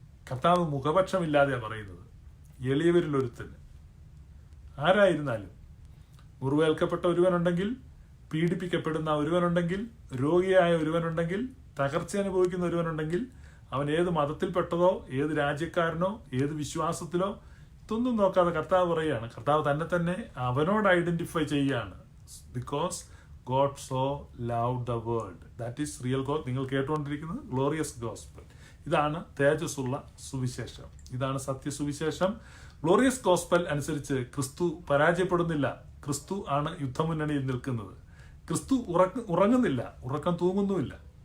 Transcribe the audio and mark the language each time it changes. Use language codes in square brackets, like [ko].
[ml] കർത്താവ് മുഖപക്ഷമില്ലാതെയാണ് പറയുന്നത്. എളിയവരിൽ ഒരുത്തന് ആരായിരുന്നാലും, മുറിവേൽക്കപ്പെട്ട ഒരുവനുണ്ടെങ്കിൽ, പീഡിപ്പിക്കപ്പെടുന്ന ഒരുവനുണ്ടെങ്കിൽ, രോഗിയായ ഒരുവനുണ്ടെങ്കിൽ, തകർച്ച അനുഭവിക്കുന്ന ഒരുവനുണ്ടെങ്കിൽ, അവൻ ഏത് മതത്തിൽപ്പെട്ടതോ, ഏത് രാജ്യക്കാരനോ, ഏത് വിശ്വാസത്തിലോ, ഇതൊന്നും നോക്കാതെ കർത്താവ് പറയുകയാണ്. കർത്താവ് തന്നെ അവനോട് ഐഡന്റിഫൈ ചെയ്യുകയാണ്. [en] Because God so loved the world. That is real God. [ml] നിങ്ങൾ കേട്ടുകൊണ്ടിരിക്കുന്നത് ഗ്ലോറിയസ് ഗോസ്പൽ. ഇതാണ് തേജസ്സുള്ള സുവിശേഷം. ഇതാണ് സത്യസുവിശേഷം. ഗ്ലോറിയസ് ഗോസ്പൽ അനുസരിച്ച് ക്രിസ്തു പരാജയപ്പെടുന്നില്ല. ക്രിസ്തു ആണ് യുദ്ധമുന്നണിയിൽ നിൽക്കുന്നത്. ക്രിസ്തു ഉറങ്ങുന്നില്ല, ഉറക്കം തൂങ്ങുന്നുമില്ല.